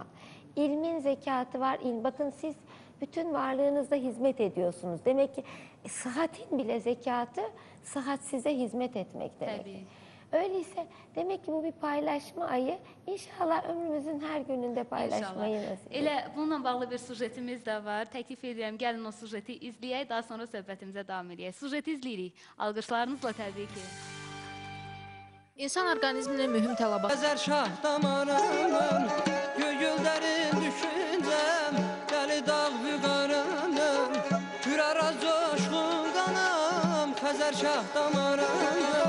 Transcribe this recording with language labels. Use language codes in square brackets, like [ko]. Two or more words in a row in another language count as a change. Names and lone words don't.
[tr] İlmin zekatı var. Bakın siz bütün varlığınızda hizmet ediyorsunuz. Demek ki sıhhatin bile zekatı, sıhhat size hizmet etmek demek. Tabii. Öyleyse demek ki bu bir paylaşma ayı. İnşallah ömrümüzün her gününde paylaşmayı nasip edin. [az] Elə bununla bağlı bir sujetimiz de var. Təklif edirəm, gəlin o sujeti izləyək, daha sonra söhbətimizə davam edək. Sujeti izləyirik. Alqışlarınızla təbii ki. İnsan orqanizminə mühüm tələbat. Əzər şah damarımın, güllərin düşüncəm, dəli dağ vüqarımın, hürara coşqun qanım, Xəzər şah damarımın.